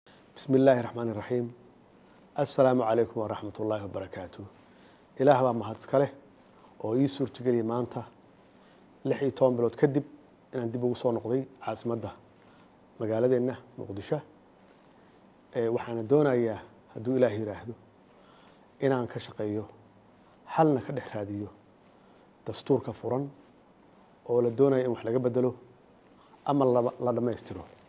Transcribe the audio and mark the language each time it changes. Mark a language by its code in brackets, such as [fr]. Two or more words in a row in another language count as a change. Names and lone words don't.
[ar] بسم الله الرحمن الرحيم. السلام عليكم ورحمة الله وبركاته. [so] Ilaah baa mahad iska leh oo ii suurtageliyay maanta lix iyo toban bilood kadib inaan dib ugu soo noqday caasimadda magaaladeenna Muqdisho. Ee, waxaana doonayaa, hadduu Ilaah yiraahdo, inaan ka shaqeeyo, xalna ka dhex raadiyo dastuurka furan oo la doonayo in wax laga beddelo ama laba-, la dhammaystiro.